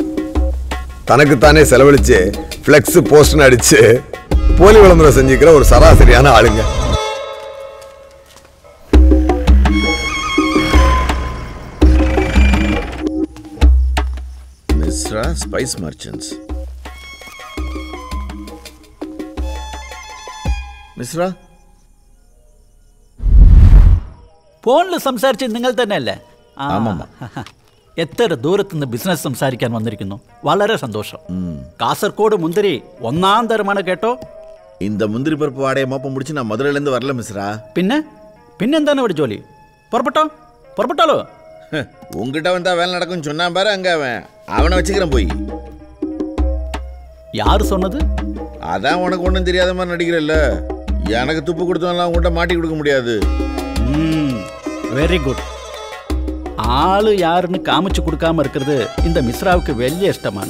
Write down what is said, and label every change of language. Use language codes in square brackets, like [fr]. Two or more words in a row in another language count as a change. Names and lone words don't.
[ta] தனக்குத்தானே செலவழிச்சு ஃப்ளெக்ஸ் போஸ்ட்னு அடிச்சு போலி விளம்பரம் செஞ்சுக்கிற ஒரு சராசரியான ஆளுங்க. மிஸ்ரா ஸ்பைஸ் மர்ச்சன்ட்ஸ். [ml] മിശ്ര ഫോണിൽ സംസാരിച്ചത് നിങ്ങൾ തന്നെയല്ലേ? എത്ര ദൂരത്തുനിന്ന് ബിസിനസ് സംസാരിക്കാൻ വന്നിരിക്കുന്നു. വളരെ സന്തോഷം. കാസർഗോഡ് മുന്തിരി ഒന്നാം തരമാണ് കേട്ടോ. [ta] இந்த முந்திரி பருப்பு வாடையை மோப்பம் முடிச்சு நான் மதுரையிலேருந்து வரல மிஸ்ரா. [ml] പിന്നെന്താണ് ഇവിടെ ജോലി? പുറപ്പെട്ടാലോ? [ta] உங்ககிட்ட வந்தா வேலை நடக்கும்னு சொன்னான் பாரு, அங்க அவனை வச்சுக்கிறேன் போய். யாரு சொன்னது? அதான் உனக்கு ஒன்றும் தெரியாத மாதிரி நடிக்கிறல்ல. எனக்கு துப்பு கொடுத்தவங்களாம் உங்கள்கிட்ட மாட்டி கொடுக்க முடியாது. [en] Very good. [ta] ஆளு யாருன்னு காமிச்சு கொடுக்காம இருக்கிறது இந்த மிஸ்ராவுக்கு வெளிய இஷ்டமான.